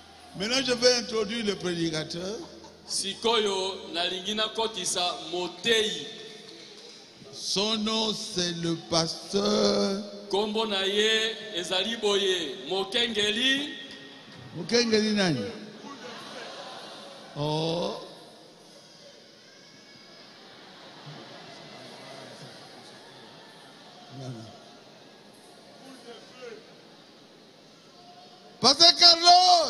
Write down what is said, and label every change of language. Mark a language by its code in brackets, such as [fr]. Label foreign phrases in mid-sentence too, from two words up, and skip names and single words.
[fr] Maintenant, je vais introduire le prédicateur. [ln] Sikoyo nalingina kotisa motei. [fr] Son nom, c'est le pasteur. [ln] Kombo na ye ezali boye Mokengeli. Mokengeli nani? Oh. [fr] Pasteur Carlos.